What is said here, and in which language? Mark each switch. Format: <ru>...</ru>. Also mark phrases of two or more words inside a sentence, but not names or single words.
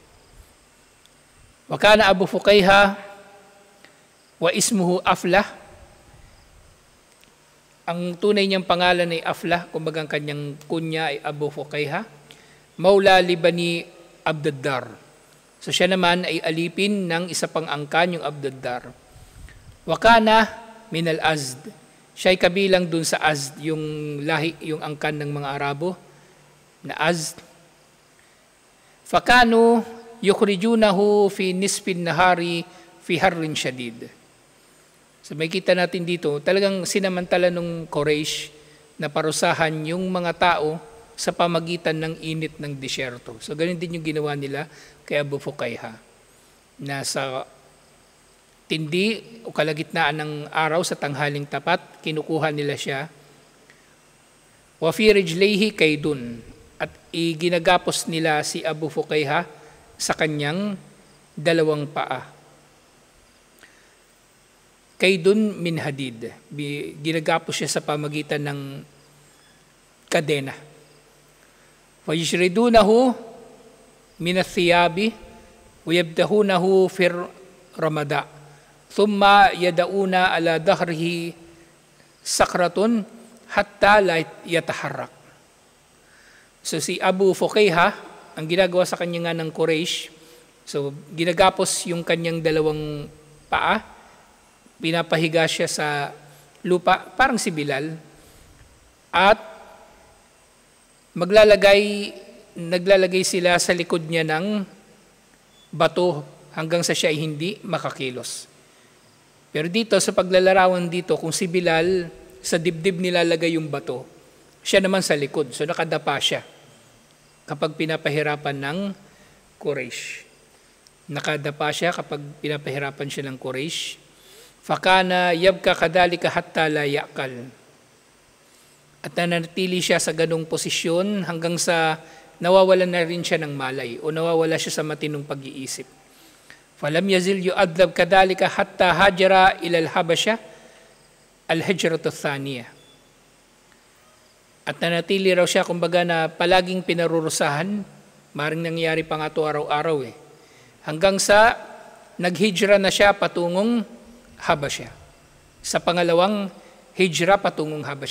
<ar>وكان أبو فكيهة واسمه أفلح.</ar> <tl>Ang tunay niyang pangalan ay Aflah, kumbaga ang kanyang kunya ay Abu Fuqayha,</tl> <ar>مولى لبني عبد الدار.</ar> <tl>So siya naman ay alipin ng isa pang angkan, yung Abdaddar.</tl> <ar>وكان من الأزد.</ar> <tl>Siya ay kabilang dun sa Azd, yung lahi, yung angkan ng mga Arabo na Azd.</tl> <ar>فكانوا يخرجونه في نصف النهار في حر شديد.</ar> <tl>So may kita natin dito, talagang sinamantala nung Quraysh na parusahan yung mga tao sa pamagitan ng init ng disyerto. So ganun din yung ginawa nila kay Abu Fuqayha, na sa tindi o kalagitnaan ng araw sa tanghaling tapat, kinukuha nila siya.</tl> <ar>وفي رجليه قيد,</ar> <tl>at iginagapos nila si Abu Fuqayha sa kanyang dalawang paa.</tl> <ar>قيد من حديد,</ar> <tl>ginagapos siya sa pamagitan ng kadena.</tl> <ar>ويجردونه من الثياب ويبطحونه في الرمضاء. ثم يضعون على ظهره صخرة حتى لا يتحرك.</ar> <tl>So si Abu Fuqayha, ang ginagawa sa kanya nga ng Quraysh, so ginagapos yung kanyang dalawang paa, pinapahiga siya sa lupa, parang si Bilal, at naglalagay sila sa likod niya ng bato hanggang sa siya ay hindi makakilos. Pero dito, sa paglalarawan dito, kung si Bilal sa dibdib nilalagay yung bato, siya naman sa likod, so nakadapa siya kapag pinapahirapan ng Quraysh. Nakadapa siya kapag pinapahirapan siya ng Quraysh.</tl> <ar>فكان يبقى كذلك حتى لا يعقل.</ar> <tl>At nanatili siya sa ganung posisyon hanggang sa nawawalan na rin siya ng malay o nawawala siya sa matinong pag-iisip.</tl> <ar>فلم يزل يعذب كذلك حتى هاجر إلى الحبشة الهجرة الثانية.</ar> <tl>At nanatili raw siya, kumbaga, na palaging pinarurusahan, maring nangyari pa nga ito araw-araw hanggang sa naghijra na siya patungong Habasha. Sa pangalawang hijra patungong Habasha.</tl>